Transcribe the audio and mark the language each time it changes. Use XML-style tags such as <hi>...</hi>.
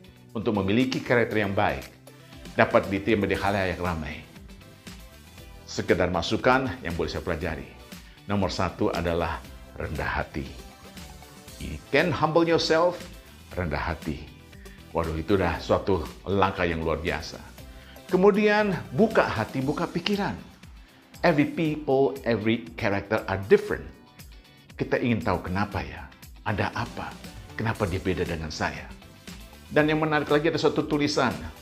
<id>Untuk memiliki karakter yang baik dapat diterima di khalayak ramai. Sekedar masukan yang boleh saya pelajari. Nomor satu adalah rendah hati.</id> <en>You can humble yourself,</en> <id>rendah hati. Waduh itu dah suatu langkah yang luar biasa. Kemudian buka hati, buka pikiran.</id> <en>Every people, every character are different.</en> <id>Kita ingin tahu kenapa ya, ada apa, kenapa dia beda dengan saya. Dan yang menarik lagi ada suatu tulisan,</id>